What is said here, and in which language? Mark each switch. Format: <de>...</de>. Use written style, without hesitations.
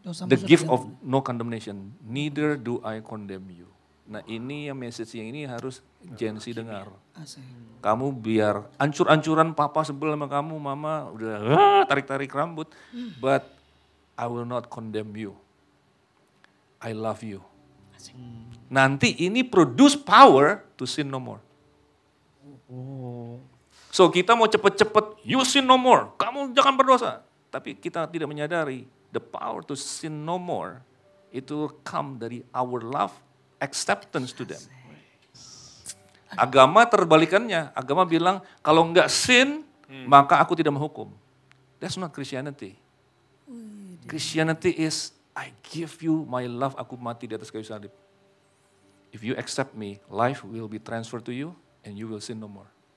<en>The gift of no condemnation, neither do I condemn you.</en> <id>Nah ini yang message yang ini harus Gen Z dengar. Kamu biar ancur-ancuran papa sebel sama kamu, mama udah tarik-tarik rambut.</id> <en>But I will not condemn you. I love you.</en> <id>Nanti ini</id> <en>produce power to sin no more.</en> <id>So kita mau cepet-cepet,</id> <en>you sin no more,</en> <id>kamu jangan berdosa. Tapi kita tidak menyadari</id> <en>the power to sin no more</en> <id>itu</id> <en>come</en> <id>dari</id> <en>our love, acceptance to them.</en> <id>Agama terbalikannya, agama bilang kalau enggak sin, maka aku tidak menghukum.</id> <en>That's not Christianity. Christianity is, I give you my love,</en> <id>aku mati di atas kayu salib.</id> <en>If you accept me, life will be transferred to you and you will sin no more.</en>